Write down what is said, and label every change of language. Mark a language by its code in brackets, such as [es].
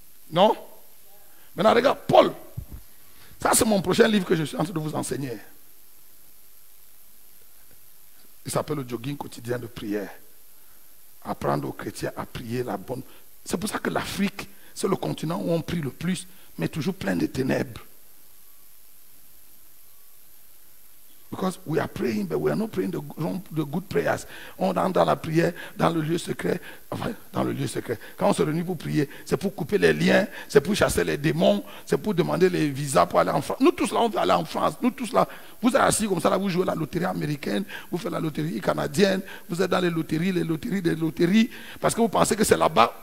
[fr] Non? Maintenant, regarde, Paul. Ça, c'est mon prochain livre que je suis en train de vous enseigner. Il s'appelle le jogging quotidien de prière. Apprendre aux chrétiens à prier la bonne. C'est pour ça que l'Afrique, c'est le continent où on prie le plus, mais toujours plein de ténèbres. [en] Because we are praying, but we are not praying the good prayers. [fr] On entre dans la prière, dans le lieu secret. Enfin, dans le lieu secret. Quand on se réunit pour prier, c'est pour couper les liens, c'est pour chasser les démons, c'est pour demander les visas pour aller en France. Nous tous là, on veut aller en France. Nous tous là, vous êtes assis comme ça, là, vous jouez la loterie américaine, vous faites la loterie canadienne, vous êtes dans les loteries, parce que vous pensez que c'est là-bas.